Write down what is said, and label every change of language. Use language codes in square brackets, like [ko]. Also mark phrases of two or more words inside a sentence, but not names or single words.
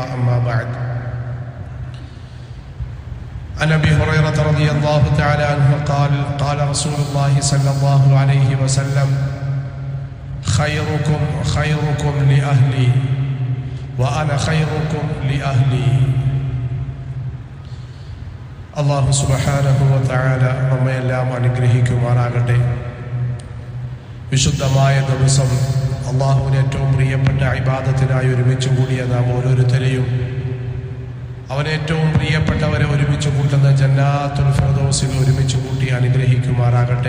[ar] أما بعد، عن أبي هريرة رضي الله تعالى عنه قال: قال رسول الله صلى الله عليه وسلم: خيركم لأهلي وأنا خيركم لأهلي. الله سبحانه وتعالى [ml] നമ്മയെല്ലാം അനുഗ്രഹിക്കുമാറാകട്ടെ. വിശുദ്ധമായ ദിവസം അള്ളാഹുവിന് ഏറ്റവും പ്രിയപ്പെട്ട ഇബാദത്തിനായി ഒരുമിച്ച് കൂടിയ നാം ഓരോരുത്തരെയും അവന് ഏറ്റവും പ്രിയപ്പെട്ടവരെ ഒരുമിച്ച് കൂട്ടുന്ന [ar] جنات الفردوس [ml] ഒരുമിച്ച് കൂട്ടി അനുഗ്രഹിക്കുമാറാകട്ടെ.